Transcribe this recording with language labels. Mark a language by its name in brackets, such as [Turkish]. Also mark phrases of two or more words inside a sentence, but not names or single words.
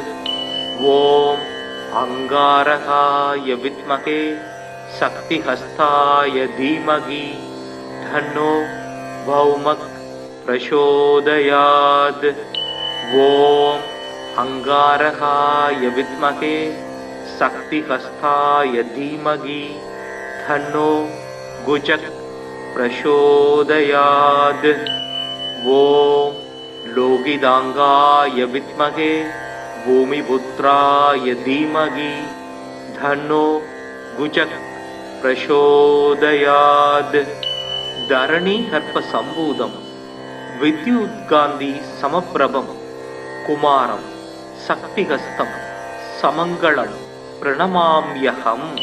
[Sanskrit] ओम् अङ्गारकाय विद्महे शक्तिहस्ताय धीमहि तन्नो भौमः प्रचोदयात्. ओम् अङ्गारकाय विद्महे शक्तिहस्ताय धीमहि तन्नो कुजः प्रचोदयात्. ஓம் लोगिदांगाय विद्महे भूमिपुत्राय धीमहि धन्नो गुजः प्रचोदयात् धरणी हर्प संभूतम विद्युत्कांति समप्रभम कुमारम शक्तिहस्तं समंगलम प्रणमाम्यहं